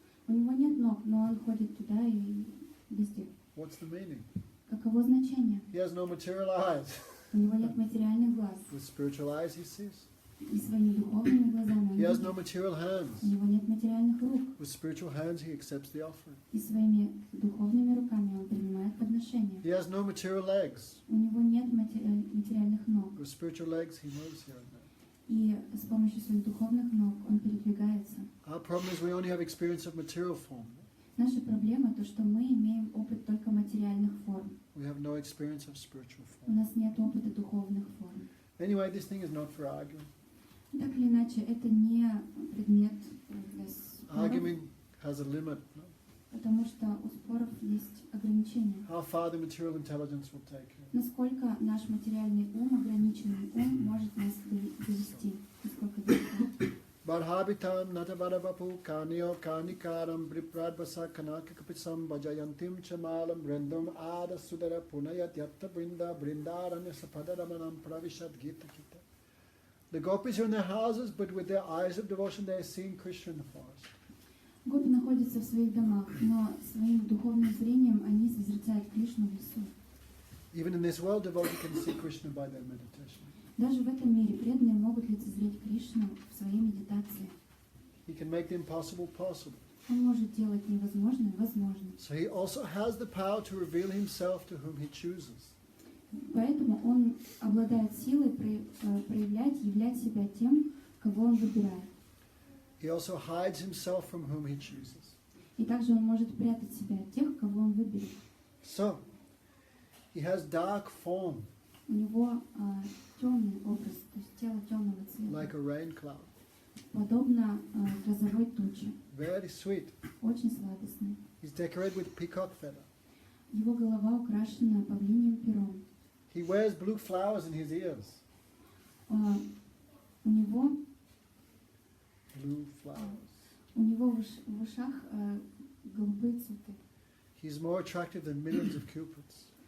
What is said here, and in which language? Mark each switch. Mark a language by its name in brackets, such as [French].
[Russian] У него нет ног, но он ходит туда и везде. [English] What's the meaning? [Russian] Каково значение? [English] He has no material eyes. [Russian] У него нет материальных глаз. [English] With spiritual eyes He sees. [Russian] И своими духовными глазами он [English] He has [Russian] видит. [English] no material hands. [Russian] У него нет материальных рук. [English] With spiritual hands He accepts the offering. [Russian] И своими духовными руками он принимает подношение. [English] He has no material legs. [Russian] У него нет материальных ног. [English] With spiritual legs He moves here and there. [Russian] И с помощью своих духовных ног он передвигается. [English] Our problem is we only have experience of material form. [Russian] Наша проблема то, что мы имеем опыт только материальных форм. [English] We have no experience of spiritual [Russian] У [English] form. [Russian] нас нет опыта духовных форм. [English] Anyway, this thing is not for arguing. [Russian] Так или иначе, это не предмет для споров, [English] Arguing has a limit. No? [Russian] потому что у споров есть ограничения. [English] How far the material intelligence will take you. [Russian] Насколько наш материальный ум, ограниченный ум, может нас довести, насколько далеко. [Sanskrit] Barhabitam natavadavapu kanyo kanikaram bripradvasa kanakakapitsam vajayantim chamalam brindam ada sudara punayat yatta brinda brindaranya sapadaramanam pravishad gita kita. [English] The gopis are in their houses, but with their eyes of devotion they are seeing Krishna in the forest. [Russian] Гопи находятся в своих домах, но своим духовным зрением они созерцают Кришну в лесу. [English] Even in this world, devotee can see Krishna by their meditation. [Russian] Даже в этом мире преданные могут лицезреть Кришну в своей медитации. [English] He can make the impossible possible. [Russian] Он может делать невозможное возможным. [English] So he also has the power to reveal himself to whom he chooses. [Russian] Поэтому он обладает силой проявлять, являть себя тем, кого он выбирает. [English] He also hides himself from whom he chooses. [Russian] И также он может прятать себя от тех, кого он выберет. [English] So, he has dark form, [Russian] У него темный образ, то есть тело темного цвета, [English] like a rain cloud. [Russian] подобно грозовой туче, [English] Very sweet. [Russian] очень сладостный. [English] He's decorated with peacock feather. [Russian] Его голова украшена павлиньим пером. [English] He wears blue flowers in his ears. [Russian] У него [English] Blue flowers. [Russian] в ушах голубые цветы. [English] He's more attractive than millions of cupids.